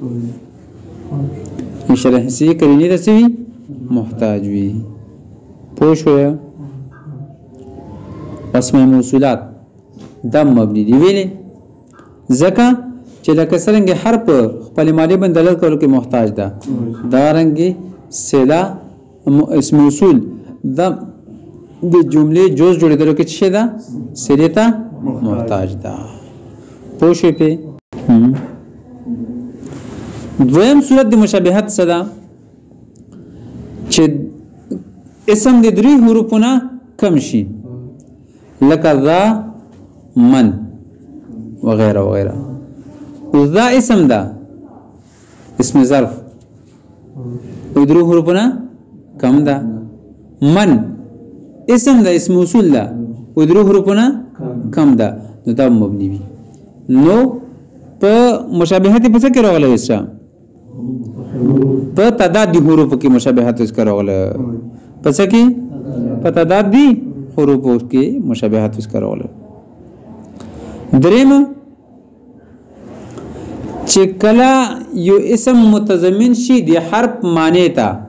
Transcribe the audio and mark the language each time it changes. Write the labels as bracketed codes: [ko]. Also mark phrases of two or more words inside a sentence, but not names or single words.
[ps] اشاره حسیه کلمې ته څه وي محتاج وي پوه شو اسماء موصولات دم مبني دي ویلې ځکه چې لکه څنګه حرف خپل معنی باندې دلالت کولو کې محتاج ده دا رنګي صله اسم موصول دا د جملې جز جوړېدل کې څه ده صله ته محتاج ده پوه شو په دویم صورت د مشابهت صدا چې اسم د درې حروفونه کم شي لکه ذا من وغیرہ وغیرہ ذا اسم ده اسم ظرف او درې حروفونه کم ده من اسم ده اسم موصول ده او درې حروفونه کم ده نو دا مبني وي نو په مشابهت په څه کې راغلی وسه په تعداد دي حروف کې مشابهت اس کې راغله پس کې په تعداد دي حروف کې مشابهت اس کې راغله دریم چې کله یو اسم متضمن شي د حرف معنی ته